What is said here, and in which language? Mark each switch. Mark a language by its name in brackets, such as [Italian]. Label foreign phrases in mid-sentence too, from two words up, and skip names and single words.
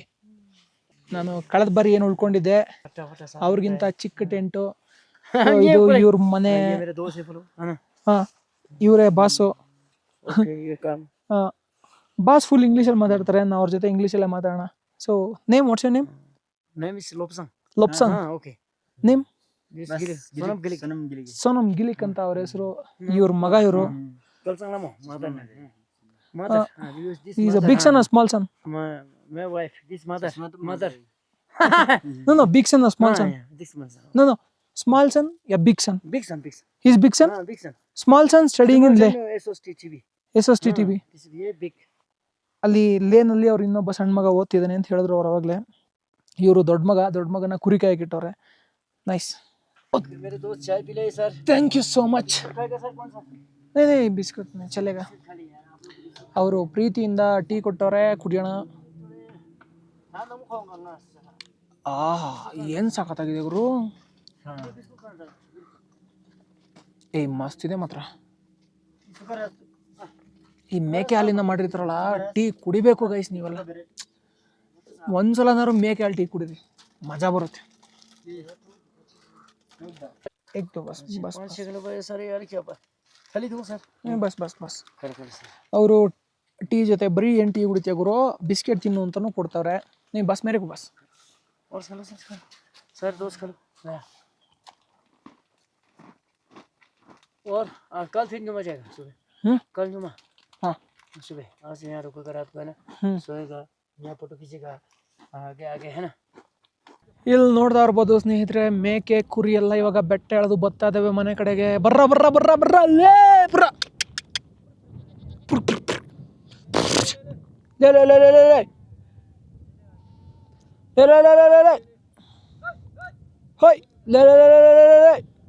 [Kannada] ನಾನು ಕಳೆದ ಬಾರಿ ಏನು ಉಳ್ಕೊಂಡಿದ್ದೆ, ಅವ್ರಿಗಿಂತ ಚಿಕ್ಕ ಟೆಂಟು. ಇದು ಇವ್ರ ಮನೆ. ಇವರೇ ಬಾಸು. ಬಾಸ್ ಫುಲ್ ಇಂಗ್ಲೀಷಲ್ಲಿ ಮಾತಾಡ್ತಾರೆ, ನಾವು ಅವ್ರ ಜೊತೆ ಇಂಗ್ಲೀಷಲ್ಲೇ ಮಾತಾಡೋಣ. [English] So name, What's your name? Name is Lobsang. [Kannada] ಲೊಬ್ಸಂಗ್. [English] Okay. ನೇಮ್ Sonam Gilik. [Kannada] ಸೋನಮ್ ಗಿಲಿಕ್ ಅಂತ ಅವ್ರ ಹೆಸರು. ಇವ್ರ ಮಗ ಇವರು. [English] Kalsang namo. Mother. Is a big son or small son? My wife. This mother. No, big son or small son? This mother. No, small son, yeah, big son. Big son. He's big son? Big son. Small son studying in Leh. SOSTTB. SOSTTB. This is very big. [Kannada] ಅಲ್ಲಿ ಲೇನಲ್ಲಿ ಅವ್ರು ಇನ್ನೊಬ್ಬ ಸಣ್ಣ ಮಗ ಓದ್ತಿದ್ದಾನೆ ಅಂತ ಹೇಳಿದ್ರು ಅವ್ರು ಅವಾಗಲೇ. ಇವರು ದೊಡ್ಡ ಮಗನ ಕುರಿ ಕಾಯಕ್ಕೆ ಇಟ್ಟವ್ರೆ. [English] ನೈಸ್. [Hindi] मेरे दोस्त चाय पी ले सर. [English] Thank you so much. [Hindi] सर कौन सा? नहीं बिस्कुट चलेगा. [Kannada] ಅವರು ಪ್ರೀತಿಯಿಂದ ಟೀ ಕೊಟ್ಟವ್ರೆ, ಕುಡಿಯೋಣ. ಏನು ಸಾಕತ್ತಾಗಿದೆ ಗುರು. ಮಸ್ತ್ ಇದೆ ಮಾತ್ರ. ಈ ಮೇಕೆ ಹಾಲಿಂದ ಮಾಡಿರ್ತಾರಲ್ಲ ಟೀ ಕುಡಿಬೇಕು ಗೈಸ್. ನೀವೆಲ್ಲ ಒಂದ್ಸಲನಾದ್ರು ಮೇಕೆ ಹಾಲು ಟೀ ಕುಡಿರಿ, ಮಜಾ ಬರುತ್ತೆ. ಬಸ್ ಅವರು ಟೀ ಜೊತೆ ಬರೀ ಏನು ಟೀ ಕುಡಿತೀಯ ಗುರು, ಬಿಸ್ಕೆಟ್ ತಿನ್ನು ಅಂತಲೂ ಕೊಡ್ತಾವ್ರೆ. ನೀವು ಬಸ್ ಮೇರೆಗೂ ಬಸ್. [Hindi] और खा लो सर दोस्त खा लो हाँ। और कल फिर जुम्मा जाएगा सुबह। कल जुम्मा हाँ सुबह आज से यहाँ रुकेगा रात को है ना, सोएगा यहाँ फोटो खींचेगा आगे आगे है ना। [Kannada] ಇಲ್ಲಿ ನೋಡ್ತಾ ಇರ್ಬೋದು ಸ್ನೇಹಿತರೆ, ಮೇಕೆ ಕುರಿ ಎಲ್ಲ ಇವಾಗ ಬೆಟ್ಟ ಎಳೆದು ಬರ್ತಾ ಇದಾವೆ ಮನೆ ಕಡೆಗೆ. ಬರ್ರ ಬರ್ರ ಬರ್ರ ಬರ್ರ ಅಲ್ಲೇ ಬರ್ರ. ಲೇ ಲೇ ಲೇ ಲೇ ಲೇ ಲೇ. ಲೇ ಲೇ ಲೇ ಲೇ ಲೇ ಲೇ. ಹೋಯ್ ಲೇ ಲೇ ಲೇ ಲೇ ಲೇ ಲೇ ಲೇ.